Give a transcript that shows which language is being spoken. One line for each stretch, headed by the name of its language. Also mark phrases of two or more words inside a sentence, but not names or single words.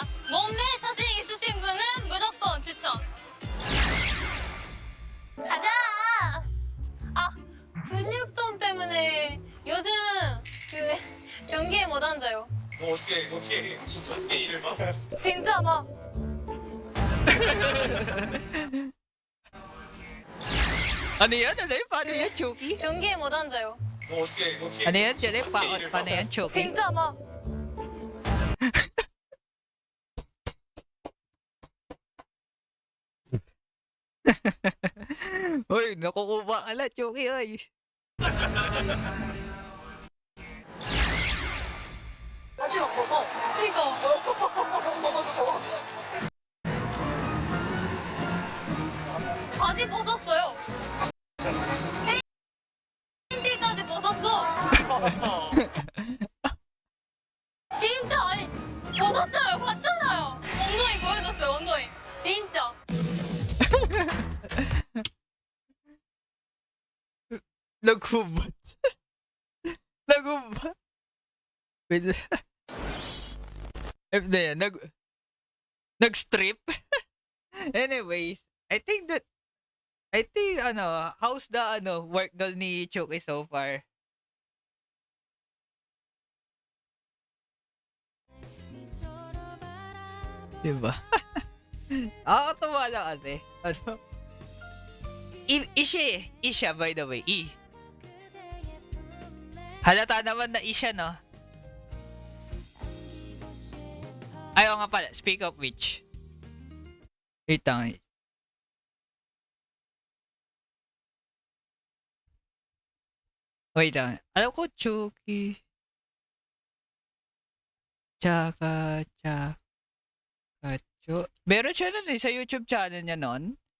Korean: 몸매 자신 있으신 분은 무조건 추천. 가자! 아, 근육통 때문에 요즘 그 연기에 못 앉아요. 뭐 어떻게 일을 봐? 진짜 막
Filipino: Ano yan? Ano yan? Paano yan, Chucky?
Korean: 연기에 못 앉아요. 뭐 어떻게
Filipino: Ano yan, Jenny? Paano yan, Chucky?
Korean: 진짜 막
Filipino: Uy, nakukuha ka lang, Chucky, oy.
Korean: 바지가 벗어. 그러니까 바지 벗었어요. 팬티까지 벗었어. 진짜 아니 벗었잖아요. 봤잖아요. 엉덩이 보여줬어요. 엉덩이. 진짜.
Filipino: Naghubat. Naghubat. Wait. Na yan, nag-strip.
English: Anyways, I think how's the work
Filipino: doon ni Chucky
English: so far?
Filipino: Diba? Ako tuwa na kasi.
English: Isha, by the way.
Filipino: Halata naman na isha, no? Ayaw nga pala,
English: speak of which.
Filipino: Wait lang. Wait lang. Alam ko, Chucky. Tsaka, meron siya nun sa YouTube channel niya nun.